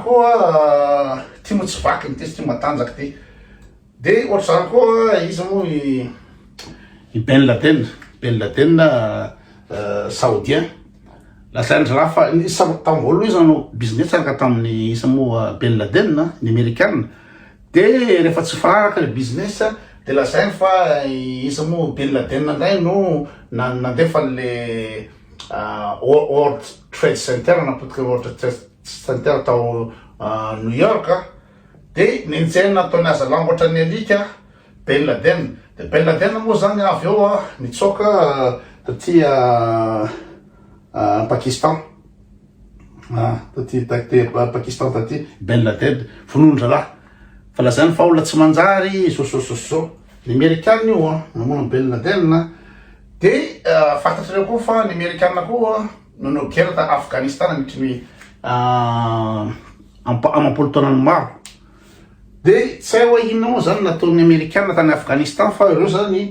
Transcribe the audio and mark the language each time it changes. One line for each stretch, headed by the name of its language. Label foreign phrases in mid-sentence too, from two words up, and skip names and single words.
Malagasy: koa ty mo tsy vaky ty tsy matanjaky ty de ohatry zany koa izy moa i Ben Laden saoudien lasaindry raha fa tamin'ny voalohany izy nanao business araka tamin'ny izy moa Ben Laden ny Amerikanina de rehefa tsy fararaka le business de lasainy fa izy moa Ben Laden ndray no nandefa le World Trade Center napotika World Trade Center tao New York de ninjena nataony aza lamboatra ny alika Ben Laden de Ben Laden moa zany avy eo nitsoka taty Pakistan Pakistan taty Ben Laden fonondralahy fa lazany fa olona tsy manjary so ny Amerikanina io namono Ben Laden de fantatrareo koa fa ny Amerikanina koa nanao guerre ta Afghanistan nitry amampolo taonany maro de tsy hay hoe inona moa zany nataon'ny Amerikanina tany Afghanistan fa reo zany